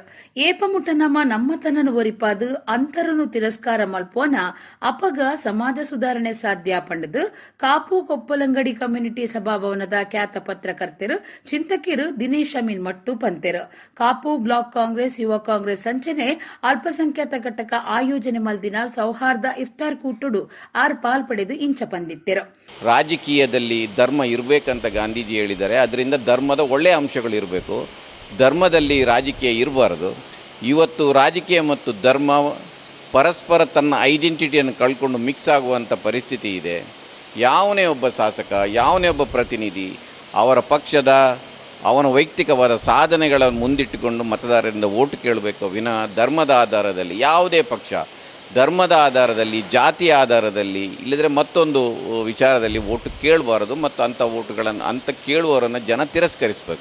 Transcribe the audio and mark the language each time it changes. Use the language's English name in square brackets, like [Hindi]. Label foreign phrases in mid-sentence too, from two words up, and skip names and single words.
[Tulu] ಏಪಮುಟ್ಟ ನಮ್ಮತನನು ಒರಿಪಾದು ಅಂತರನು ತಿರಸ್ಕಾರ ಮಲ್ಪೋನ ಅಪಗ ಸಮಾಜ ಸುಧಾರಣೆ ಸಾಧ್ಯ ಪಂಡದು ಕಾಪು ಕೊಪ್ಪಲಂಗಡಿ ಕಮ್ಯುನಿಟಿ ಸಭಾಭವನದ ಖ್ಯಾತ ಪತ್ರಕರ್ತರು ಚಿಂತಕಿರು ದಿನೇಶ್ ಅಮೀನ್ ಮಟ್ಟು ಪಂತೆರು ಕಾಪು ಬ್ಲಾಕ್ ಕಾಂಗ್ರೆಸ್ ಯುವ ಕಾಂಗ್ರೆಸ್ ಸಂಚನೆ ಅಲ್ಪಸಂಖ್ಯಾತ ಘಟಕ ಆಯೋಜನೆ ಮಲ್ದಿನ ಸೌಹಾರ್ದ ಇಫ್ತಾರ್ ಕೂಟುಡು ಆರ್ ಪಾಲ್ಪಡೆದು ಇಂಚ ಬಂದಿತ್ತೆರು [Kannada] ರಾಜಕೀಯದಲ್ಲಿ ಧರ್ಮ ಇರಬೇಕಂತ ಗಾಂಧೀಜಿ ಹೇಳಿದ್ದಾರೆ. ಅದರಿಂದ ಧರ್ಮದ ಒಳ್ಳೆಯ ಅಂಶಗಳು ಇರಬೇಕು, ಧರ್ಮದಲ್ಲಿ ರಾಜಕೀಯ ಇರಬಾರ್ದು. ಇವತ್ತು ರಾಜಕೀಯ ಮತ್ತು ಧರ್ಮ ಪರಸ್ಪರ ತನ್ನ ಐಡೆಂಟಿಟಿಯನ್ನು ಕಳ್ಕೊಂಡು ಮಿಕ್ಸ್ ಆಗುವಂಥ ಪರಿಸ್ಥಿತಿ ಇದೆ. ಯಾವನೇ ಒಬ್ಬ ಶಾಸಕ, ಯಾವನೇ ಒಬ್ಬ ಪ್ರತಿನಿಧಿ ಅವರ ಪಕ್ಷದ ಅವನ ವೈಯಕ್ತಿಕವಾದ ಸಾಧನೆಗಳನ್ನು ಮುಂದಿಟ್ಟುಕೊಂಡು ಮತದಾರರಿಂದ ಓಟು ಕೇಳಬೇಕು ವಿನಃ ಧರ್ಮದ ಆಧಾರದಲ್ಲಿ ಯಾವುದೇ ಪಕ್ಷ ಧರ್ಮದ ಆಧಾರದಲ್ಲಿ ಜಾತಿಯ ಆಧಾರದಲ್ಲಿ ಇಲ್ಲದ್ರೆ ಮತ್ತೊಂದು ವಿಚಾರದಲ್ಲಿ ಓಟು ಕೇಳಬಾರದು ಮತ್ತು ಅಂತ ಓಟುಗಳನ್ನು ಅಂತ ಕೇಳುವವರನ್ನು ಜನ ತಿರಸ್ಕರಿಸಬೇಕು.